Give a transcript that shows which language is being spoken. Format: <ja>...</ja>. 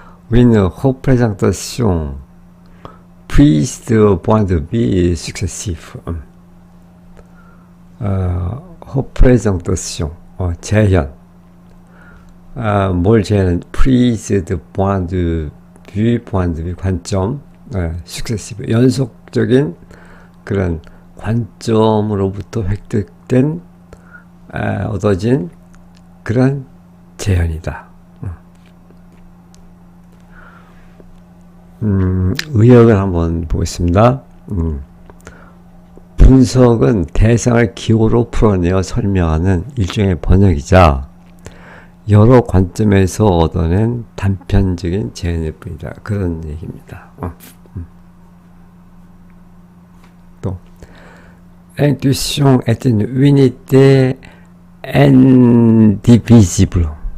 <fr>Une représentation prise de point de vue successif.</fr> <ko>représentation, 재현. 뭘 재현? prise de point de vue, 관점. successive, 연속적인 그런 관점으로부터 획득된 얻어진 그런 재현이다. 의역을 한번 보겠습니다. 분석은 대상을 기호로 풀어내어 설명하는 일종의 번역이자 여러 관점에서 얻어낸 단편적인 재현일 뿐이다. 그런 얘기입니다.</ko> <fr>또 Intuition est une unité indivisible.</fr>